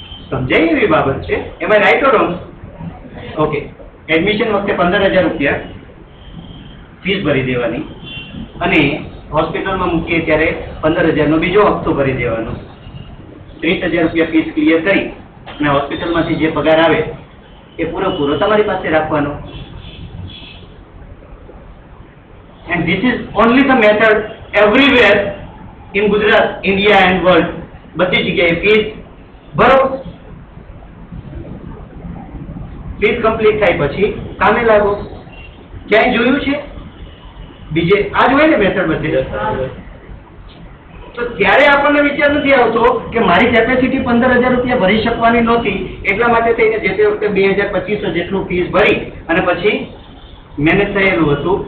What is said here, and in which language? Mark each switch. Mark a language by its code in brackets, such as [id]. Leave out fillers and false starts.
[gu] સમજાય એવી બાબત છે. એમાં [en] Right or wrong? [gu] Okay, admission વખતે 15,000 રૂપિયા ફીસ ભરી દેવાની અને હોસ્પિટલમાં મૂકીએ ત્યારે 15,000 નો બીજો હપ્તો ભરી દેવાનો. 30,000 રૂપિયા ફીસ ક્લિયર કરી અને હોસ્પિટલમાંથી જે પગાર આવે એ પૂરો તમારી પાસે રાખવાનો. [en] And this is only the method everywhere in Gujarat, India and world. [gu] બધી જગ્યાએ ફીસ ભરો, ફીસ કમ્પ્લીટ થાય પછી કામે લાગો. ક્યાંય જોયું છે બીજે આ જ હોય ને મેથડ બધી? તો ત્યારે આપણને વિચાર નથી આવતો કે મારી કેપેસિટી 15,000 રૂપિયા ભરી શકવાની નહોતી, એટલા માટે થઈને જે તે વખતે 2,000-2,500 જેટલું ફીસ ભરી અને પછી મહેનત થયેલું હતું.